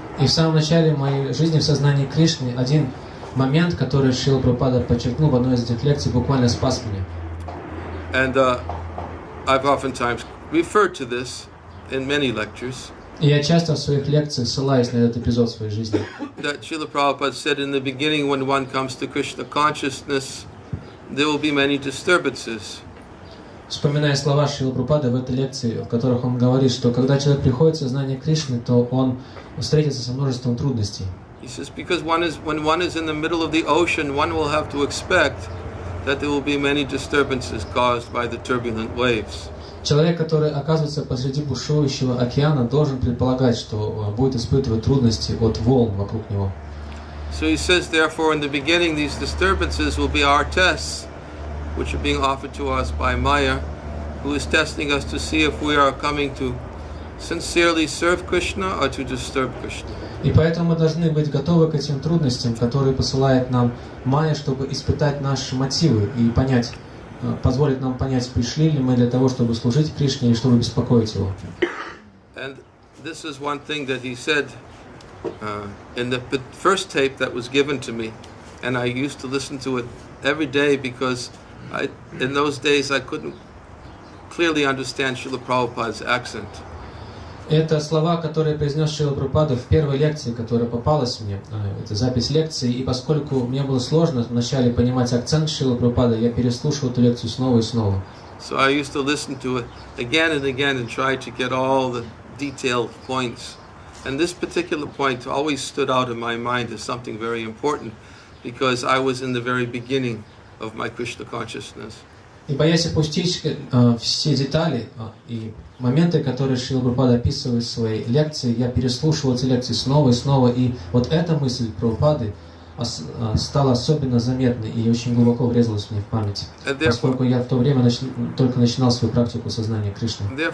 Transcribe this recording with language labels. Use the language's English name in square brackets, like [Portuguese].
[Russian] И в самом начале моей жизни в сознании Кришны один момент, который Шрила Прабхупада подчеркнул в одной из этих лекций, буквально спас меня. [English] And I've oftentimes referred to this in many lectures. [Russian] И я часто в своих лекциях ссылаюсь на этот эпизод в своей жизни. [English] That Srila Prabhupada said in the beginning, when one comes to Krishna consciousness, there will be many disturbances. [Russian] Вспоминая слова Шрилы Прабхупады в этой лекции, в которых он говорит, что когда человек приходит в сознание Кришны, то он встретится со множеством трудностей. [English] He says because when one is in the middle of the ocean, one will have to expect that there will be many disturbances caused by the turbulent waves. [Russian] Человек, который оказывается посреди бушующего океана, должен предполагать, что будет испытывать трудности от волн вокруг него. [English] So he says, therefore, in the beginning, these disturbances will be our tests, which are being offered to us by Maya, who is testing us to see if we are coming to sincerely serve Krishna or to disturb Krishna. [Russian] И поэтому мы должны быть готовы к этим трудностям, которые посылает нам Майя, чтобы испытать наши мотивы и понять, позволить нам понять, пришли ли мы для того, чтобы служить Кришне или чтобы беспокоить его. [English] And this is one thing that he said in the first tape that was given to me, and I used to listen to it every day because in those days I couldn't clearly understand Srila Prabhupada's accent. [Russian] Это слова, которые произнес Шрила Прабхупада в первой лекции, которая попалась мне. Это запись лекции, и поскольку мне было сложно вначале понимать акцент Шрила Прабхупада, я переслушивал эту лекцию снова и снова. [English] So I used to listen to it again and again and try to get all the detailed points. And this particular point always stood out in my mind as something very important because I was in the very beginning of my Krishna consciousness. [Russian] И боясь опустить все детали и моменты, которые Шрила Прабхупада описывает в своей лекции, я переслушивал эти лекции снова и снова, и вот эта мысль Прабхупады стала особенно заметной и очень глубоко врезалась мне в память, поскольку я в то время только начинал свою практику сознания Кришны.